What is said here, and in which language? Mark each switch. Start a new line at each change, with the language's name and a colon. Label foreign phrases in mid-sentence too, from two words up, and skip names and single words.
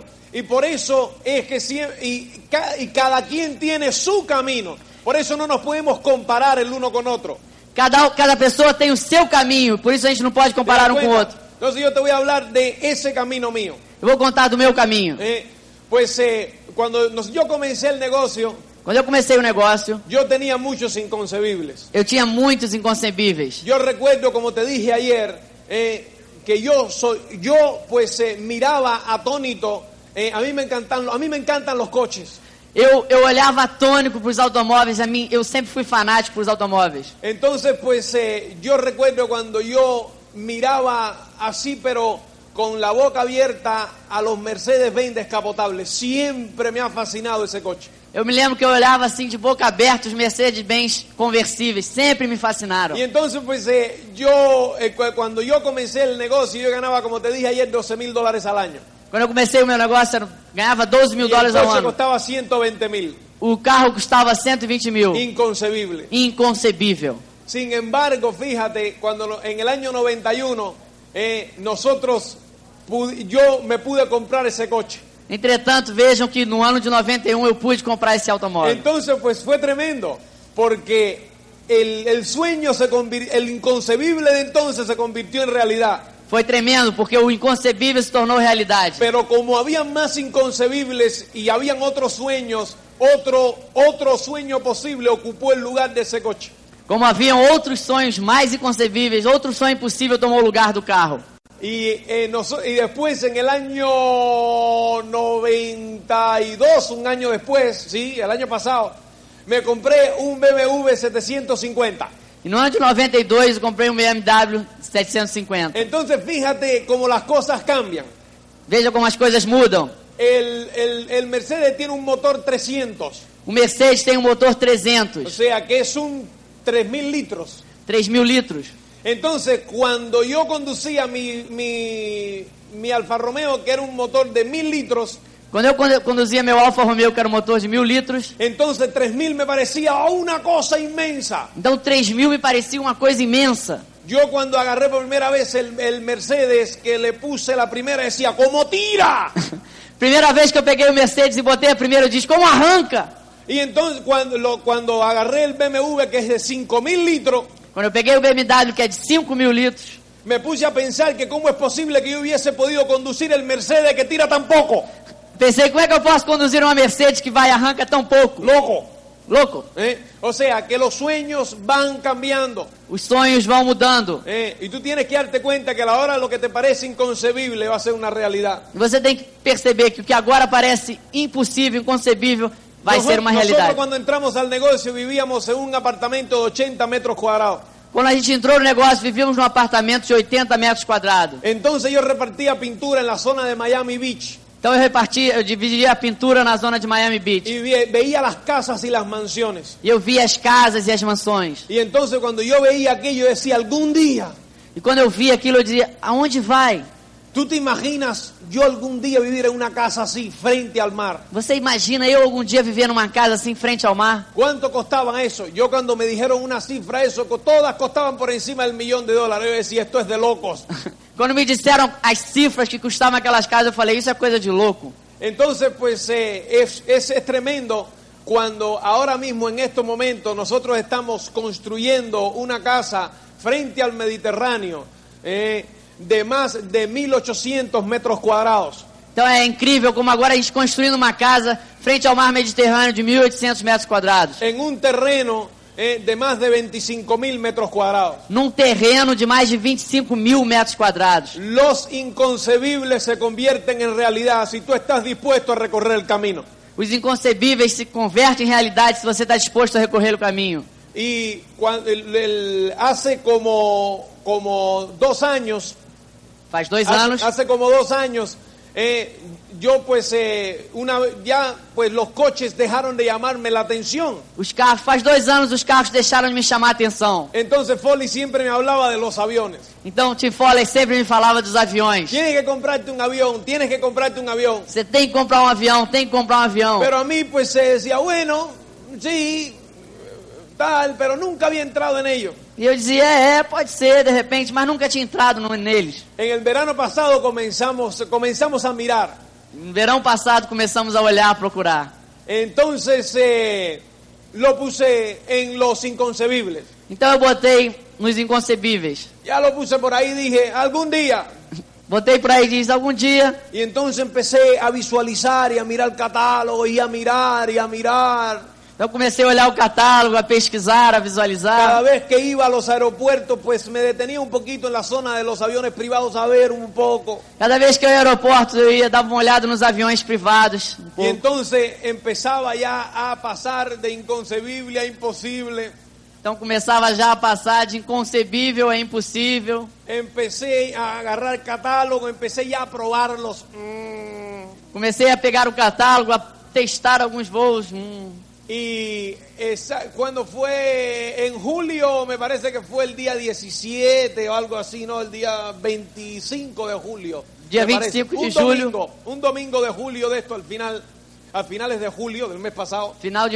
Spanish: Y por eso es que y cada quien tiene su camino. Por eso no nos podemos comparar el uno con otro.
Portuguese: Cada pessoa tem o seu caminho, por isso a gente não pode
Spanish: ¿Te das
Portuguese: comparar um com o
Spanish: cuenta?
Portuguese: outro.
Spanish: Entonces yo te voy a hablar de ese camino mío.
Portuguese: Eu vou contar do meu caminho.
Spanish: Cuando yo comencé el negocio,
Portuguese: Quando eu comecei o negócio,
Spanish: yo tenía muchos inconcebibles.
Portuguese: eu tinha muitos inconcebíveis.
Spanish: Yo recuerdo, como te dije ayer, que yo miraba atónito. A mí me encantan los coches.
Portuguese: Eu olhava atônico para os automóveis, eu sempre fui fanático para os automóveis.
Spanish: Entonces, yo recuerdo cuando yo miraba así, pero con la boca abierta, a los Mercedes-Benz descapotables. Siempre me ha fascinado ese coche.
Portuguese: Eu me lembro que eu olhava assim de boca aberta os Mercedes-Benz conversíveis, sempre me fascinaram.
Spanish: Y entonces, cuando yo comencé el negocio, yo ganaba, como te dije ayer, $12,000 al año.
Portuguese: Quando eu comecei o meu negócio, ganhava $12 mil
Spanish: Y el
Portuguese: ao
Spanish: coche
Portuguese: ano.
Spanish: costaba $120,000.
Portuguese: O carro custava 120 mil.
Spanish: Inconcebible.
Portuguese: Inconcebível.
Spanish: Sin embargo, fíjate, en el año 91 yo me pude comprar ese coche.
Portuguese: Entretanto, vejam que no ano de 91 eu pude comprar esse automóvel.
Spanish: Entonces, pues fue tremendo, porque el sueño el inconcebible de entonces se convirtió en realidad.
Portuguese: Foi tremendo, porque o inconcebível se tornou realidade.
Spanish: Pero como había más inconcebibles y habían otros sueños, otro sueño posible ocupó el lugar de ese coche.
Portuguese: Como haviam outros sonhos mais inconcebíveis, outro sonho impossível tomou o lugar do carro.
Spanish: Y después, en el año 92, un año después, sí, el año pasado, me compré un BMW 750.
Portuguese: E no ano de 92 eu comprei um BMW 750.
Spanish: Entonces, fíjate cómo las cosas cambian.
Portuguese: Veja como as coisas mudam.
Spanish: El Mercedes tiene un motor 300.
Portuguese: O Mercedes tem um motor 300.
Spanish: O sea, que es un 3.000 litros.
Portuguese: 3.000 litros.
Spanish: Entonces, cuando yo conducía mi Alfa Romeo, que era un motor de 1.000 litros,
Portuguese: Quando eu conduzia meu Alfa Romeo, que era um motor de 1.000 litros,
Spanish: entonces 3.000 me parecía una cosa inmensa.
Portuguese: então 3.000 me parecia uma coisa imensa.
Spanish: Yo cuando agarré por primera vez el Mercedes, que le puse la primera, decía, ¿cómo tira?
Portuguese: Primeira vez que eu peguei o Mercedes e botei a primeira, eu disse, como arranca?
Spanish: Y entonces cuando agarré el BMW, que es de 5.000 litros,
Portuguese: Quando eu peguei o BMW, que é de 5.000 litros,
Spanish: me puse a pensar que cómo es posible que yo hubiese podido conducir el Mercedes que tira tan poco.
Portuguese: pensei, como é que eu posso conduzir uma Mercedes que vai e arranca tão pouco? Louco.
Spanish: O sea, que los sueños van cambiando.
Portuguese: Os sonhos vão mudando.
Spanish: Y tú tienes que darte cuenta que a la hora lo que te parece inconcebible va a ser una realidad.
Portuguese: E você tem que perceber que o que agora parece impossível, inconcebível, vai ser uma
Spanish: Nosotros
Portuguese: realidade.
Spanish: cuando entramos al negocio vivíamos en un apartamento de 80 metros cuadrados.
Portuguese: Quando a gente entrou no negócio, vivíamos num apartamento de 80 metros quadrados.
Spanish: Entonces yo repartía pintura en la zona de Miami Beach.
Portuguese: Então eu dividia a pintura na zona de Miami Beach.
Spanish: Y veía las casas y las mansiones.
Portuguese: E eu via as casas e as mansões.
Spanish: Y entonces cuando yo veía aquello decía, algún día,
Portuguese: E quando eu via aquilo, eu dizia, aonde vai?
Spanish: ¿tú te imaginas yo algún día vivir en una casa así frente al mar?
Portuguese: Você imagina eu algum dia viver numa casa assim, frente ao mar?
Spanish: ¿Cuánto costaban eso? Yo cuando me dijeron una cifra, todas costaban por encima del $1.000.000. Yo decía, esto es de locos.
Portuguese: Quando me disseram as cifras que custavam aquelas casas, eu falei, isso é coisa de louco.
Spanish: Entonces, pues es tremendo cuando ahora mismo en estos momentos nosotros estamos construyendo una casa frente al Mediterráneo de más de 1.800 metros cuadrados.
Portuguese: Então é incrível como agora a gente construindo uma casa frente ao mar Mediterrâneo de 1.800 metros quadrados.
Spanish: En un terreno de más de 25.000 metros cuadrados.
Portuguese: Num terreno de mais de 25.000 metros quadrados.
Spanish: Los inconcebibles se convierten en realidad si tú estás dispuesto a recorrer el camino.
Portuguese: Os inconcebíveis se convertem em realidade se você está disposto a recorrer o caminho.
Spanish: Y hace como 2 años,
Portuguese: Faz 2 anos,
Spanish: hace como 2 años, yo pues los coches dejaron de llamarme la atención.
Portuguese: faz 2 anos os carros deixaram de me chamar a atenção.
Spanish: Entonces Foley siempre me hablaba de los aviones.
Portuguese: Então Tim Foley sempre me falava dos aviões.
Spanish: Tienes que comprarte un avión, tienes que comprarte un avión.
Portuguese: Você tem que comprar um avião, tem que comprar um avião.
Spanish: Pero a mí pues se decía, bueno, sí, tal, pero nunca había entrado en ello.
Portuguese: E eu dizia, pode ser, de repente, mas nunca tinha entrado neles.
Spanish: En el verano pasado comenzamos a mirar.
Portuguese: No verão passado começamos a olhar, a procurar.
Spanish: Entonces lo puse en los inconcebibles.
Portuguese: Então eu botei nos inconcebíveis.
Spanish: Ya lo puse por ahí, dije, algún día.
Portuguese: Botei por aí e diz, algum dia.
Spanish: Y entonces empecé a visualizar y a mirar el catálogo y a mirar y a mirar.
Portuguese: Então comecei a olhar o catálogo, a pesquisar, a visualizar.
Spanish: Cada vez que iba a los aeropuertos, pues me detenía un poquito en la zona de los aviones privados a ver un poco.
Portuguese: Cada vez que eu ia ao aeroporto, eu ia dar uma olhada nos aviões privados.
Spanish: Y entonces empezaba ya a pasar de inconcebible a imposible.
Portuguese: Então começava já a passar de inconcebível a impossível.
Spanish: Empecé a agarrar catálogo, empecé ya a probarlos.
Portuguese: Comecei a pegar o catálogo, a testar alguns voos.
Spanish: Y cuando fue en julio, me parece que fue el día 17 o algo así, ¿no? El día 25 de julio. Día 25 de julio. Un domingo de julio de esto, a finales de julio del mes pasado.